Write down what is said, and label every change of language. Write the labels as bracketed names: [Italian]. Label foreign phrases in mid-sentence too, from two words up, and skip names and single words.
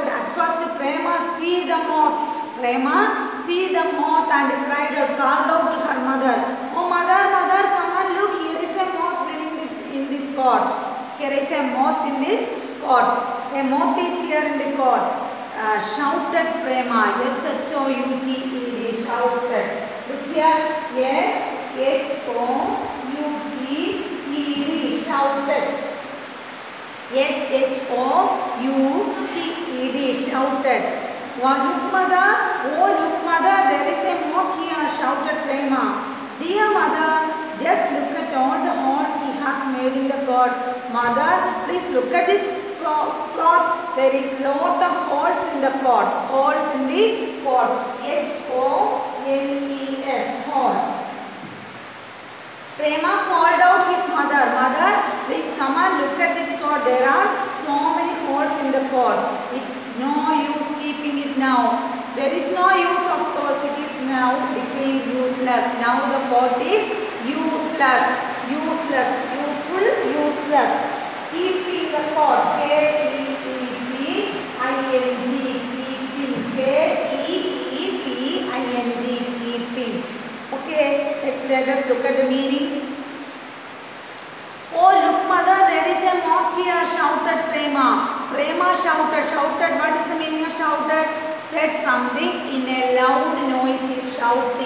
[English] At first, Prema see the moth. Prema see the moth and cried out, called out to her mother. Oh, mother, mother, come and look. Here is a moth living in this cot. Here is a moth in this cot. A moth is here in the cot. Shouted Prema. S-H-O-U-T-E-D. Shouted. Look here. Yes. H-O-U-T-E-D. Shouted. Yes, H-O-U-T-E-D. Shouted. Look, mother. Oh, look, mother. There is a moth here. Shouted Prema. Dear mother, just look at all the holes he has made in the cot. Mother, please look at this cloth. There is lot of holes in the cot. Holes in the cot. H-O-L-E-S. Holes. Prema called out his mother. Mother, please come and look at this cot. There are so many holes in the cot. It's no use keeping it now. There is no use, of course. It is now became useless. Now the cot is useless. Useless. Useful. Useless. Keeping the cot. K-E-E-P-I-N-G. Keeping. K-E-E-P-I-N-G. Keeping. Okay, let us look at the meaning. Oh, look, mother, there is a moth here, shouted Prema. Prema shouted. Shouted, what is the meaning of shouted? Said something in a loud noise, is shouting.